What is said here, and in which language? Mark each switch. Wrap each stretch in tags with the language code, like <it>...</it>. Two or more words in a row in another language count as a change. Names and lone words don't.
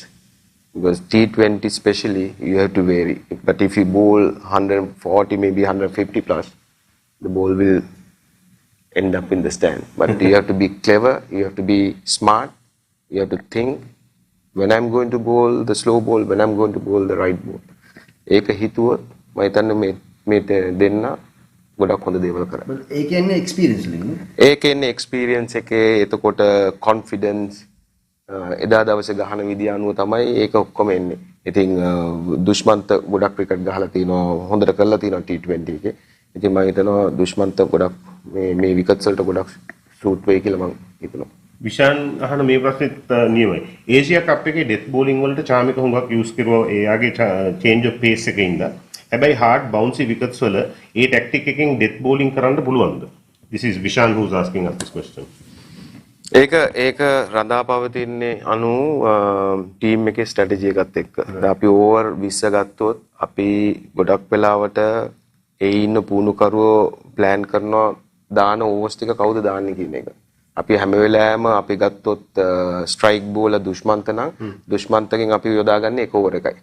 <en>Because T20 especially, you have to vary. But if you bowl 140, maybe 150 plus, the ball will end up in the stand. But you have to be clever, you have to be smart, you have to think, when I'm going to bowl the slow ball, when I'm going to bowl the right ball.</en> <si>ඒක හිතුවොත් මම හිතන්නේ මේ දෙන්න ගොඩක් හොඳ දේවල් කරා. ඒකෙන්නේ experience නේ. ඒකෙන්නේ experience එකේ එතකොට confidence එදා දවසේ ගහන විදිය අනුව තමයි ඒක ඔක්කොම එන්නේ. ඉතින් දුෂ්මන්ත ගොඩක් ක්‍රිකට් ගහලා තිනවා හොඳට කරලා තිනවා T20 එකේ. ඉතින් මම හිතනවා දුෂ්මන්ත ගොඩක් මේ විකට්ස් වලට ගොඩක් සූට් වෙයි කියලා මම හිතනවා. විෂාන් අහන මේ ප්‍රශ්නෙත් නියමයි. ඒෂියා කප් එකේ</si> <en>death bowling</en> <si>වලට චාමික හුඟක් යූස් කරුවා එයාගේ</si> <en>change of pace</en> <si>එකේ ඉඳලා. හැබැයි</si> <en>hard bouncy wickets</en> <si>වල ඒ ටැක්ටික් එකෙන්</si> <en>death bowling</en> <si>කරන්න පුළුවන්ද?</si> <en>This is Vishan who's asking us this question.</en> <si>ඒක රඳාපවතින්නේ අනු ටීම් එකේ ස්ට්‍රැටජි එකත් එක්ක. අපි ඕවර් 20 ගත්තොත් අපි ගොඩක් වෙලාවට ඒ ඉන්න පුහුණුකරුවෝ ප්ලෑන් කරනවා දාන ඕවර්ස් ටික කවුද දාන්නේ කියන එක. අපි හැම වෙලාවෙම අපි ගත්තොත්</si> <en>strike bowler</en> <si>දුෂ්මන්ත නම් දුෂ්මන්තගෙන් අපි යොදාගන්නේ එක ඕවර් එකයි.</si>